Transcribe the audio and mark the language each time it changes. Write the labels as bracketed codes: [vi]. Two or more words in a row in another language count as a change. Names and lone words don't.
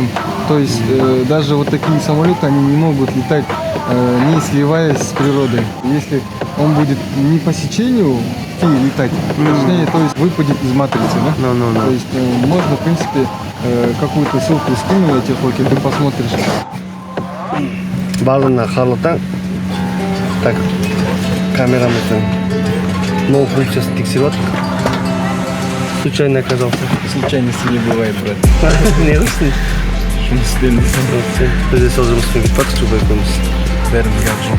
[ru] То есть даже вот такие самолеты, они не могут летать, не сливаясь с природой. Если он будет не по сечению пи летать, точнее, то есть выпадет из матрицы, да? То есть можно, в принципе, какую-то ссылку скину на техлоке, ты посмотришь. [kk] Барлығына қарлы таң. Так, камерамыздың нол функциясын тексеріп отырмық. [ru] Случайно оказался. Случайности не бывает, брат. [kk] Не қылсын? Жұмыспен Біз де сол жұмыспен кетіп бардық, жұбай екеуміз. бәріміз жақсы.